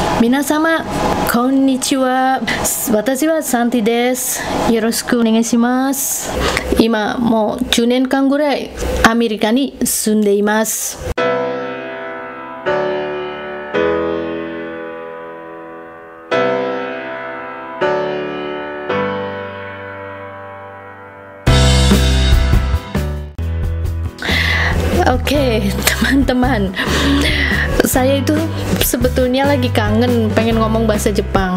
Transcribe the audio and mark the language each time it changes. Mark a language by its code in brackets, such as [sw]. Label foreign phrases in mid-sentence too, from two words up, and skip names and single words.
[ja] 皆様、こんにちは。私はSantiです. よろしくお願いします. 今、もう10年間ぐらいアメリカに住んでいます。 [id] Oke, teman-teman, saya itu sebetulnya lagi kangen pengen ngomong bahasa Jepang.